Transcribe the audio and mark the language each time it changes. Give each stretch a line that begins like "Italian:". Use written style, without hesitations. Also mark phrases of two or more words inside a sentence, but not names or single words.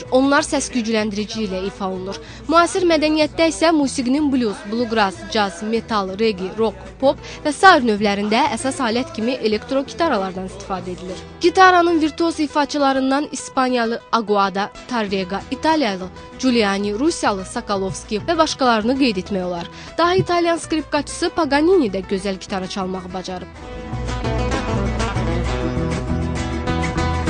Azerbaijani: Onlar səs gücləndirici ilə ifa olunur. Müasir mədəniyyətdə isə musiqinin blues, bluegrass, jazz, metal, reggae, rock, pop və sair növlərində əsas alət kimi elektro gitaralardan istifadə edilir. Gitaranın virtuoz ifaçılarından İspaniyalı Aguada, Tarrega, İtaliyalı Giuliani, Rusiyalı Sokolovski və başqalarını qeyd etmək olar. Daha İtalyan skripkaçısı Paganini də gözəl gitara çalmağı bacarıb.